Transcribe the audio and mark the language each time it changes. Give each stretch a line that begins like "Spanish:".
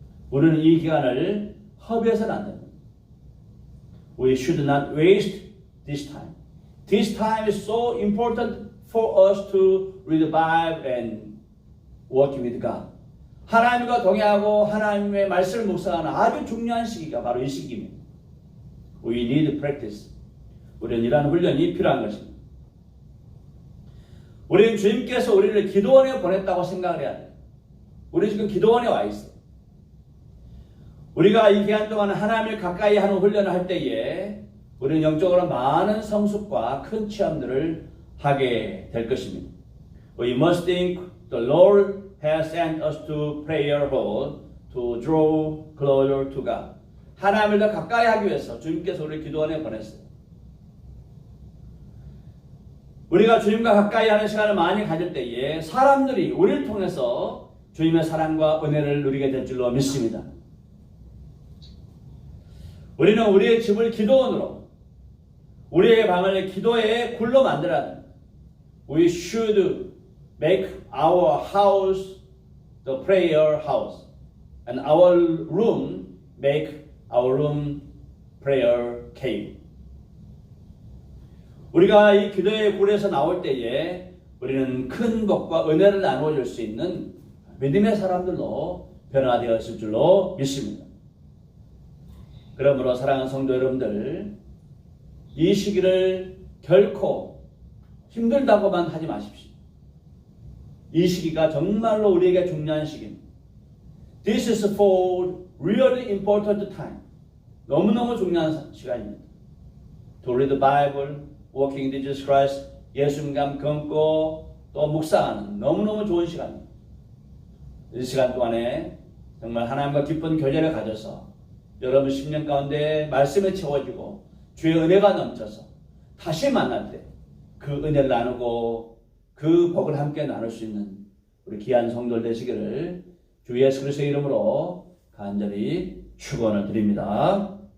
Korean: 우리는 이 기간을 허비해서는 안 됩니다.
English: We should not waste this time. This time is so important for us to read the Bible and work with God.
Korean: 하나님과 동행하고 하나님의 말씀을 묵상하는 아주 중요한 시기가 바로 이 시기입니다.
English: We need practice.
Korean: 우리는 이러한 훈련이 필요한 것입니다. 우리는 주님께서 우리를 기도원에 보냈다고 생각을 해야 돼요. 우리 지금 기도원에 와 있어요. 우리가 이 기간 동안 하나님을 가까이 하는 훈련을 할 때에 우리는 영적으로 많은 성숙과 큰 체험들을 하게 될 것입니다.
English: We must think the Lord has sent us to prayer hall to draw closer to God.
Korean: 하나님을 더 가까이 하기 위해서 주님께서 우리를 기도원에 보냈어요. 우리가 주님과 가까이 하는 시간을 많이 가질 때에 사람들이 우리를 통해서 주님의 사랑과 은혜를 누리게 될 줄로 믿습니다. 우리는 우리의 집을 기도원으로, 우리의 방을 기도의 굴로 만들어야 합니다.
English: We should make our house the prayer house and our room make our room prayer cave.
Korean: 우리가 이 기도의 굴에서 나올 때에 우리는 큰 복과 은혜를 나누어줄 수 있는 믿음의 사람들로 변화되었을 줄로 믿습니다. 그러므로 사랑하는 성도 여러분들, 이 시기를 결코 힘들다고만 하지 마십시오. 이 시기가 정말로 우리에게 중요한 시기입니다.
English: This is for really important time.
Korean: 너무너무 중요한 시간입니다.
English: To read the Bible, walking in Jesus Christ,
Korean: 예수님과 검고 또 묵상하는 너무너무 좋은 시간입니다. 이 시간 동안에 정말 하나님과 깊은 교제를 가져서 여러분 10년 가운데 말씀에 채워지고 주의 은혜가 넘쳐서 다시 만날 때 그 은혜를 나누고 그 복을 함께 나눌 수 있는 우리 귀한 성도들 되시기를 주 예수 그리스도의 이름으로 간절히 축원을 드립니다.